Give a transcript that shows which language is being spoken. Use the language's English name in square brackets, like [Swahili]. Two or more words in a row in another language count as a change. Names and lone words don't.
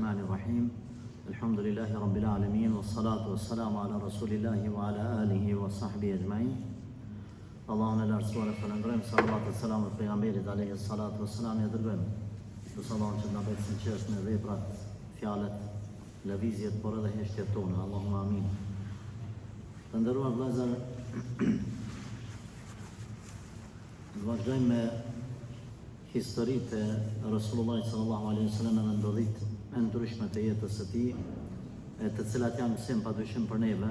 [Arabic] الرحمن الرحيم الحمد لله رب العالمين والصلاة والسلام على رسول الله وعلى آله وصحبه أجمعين. [Albanian] Allahun e lartësuar e falënderojmë, salavat e selamet pejgamberit [Arabic] عليه الصلاة والسلام, [Albanian] ja dërgojmë. Lutë Allahun që na bëjë sinqert në veprat, fjalët, lëvizjet, por edhe heshtjet tona. [Arabic] اللهم آمين. [Albanian] Të nderuar vëllezër, vazhdojmë me historitë e Resulullahit [Arabic] صلى الله عليه وسلم [Albanian] dhe ndodhitë e ndryshme të jetës së tij, të cilat janë mësim padyshim për neve.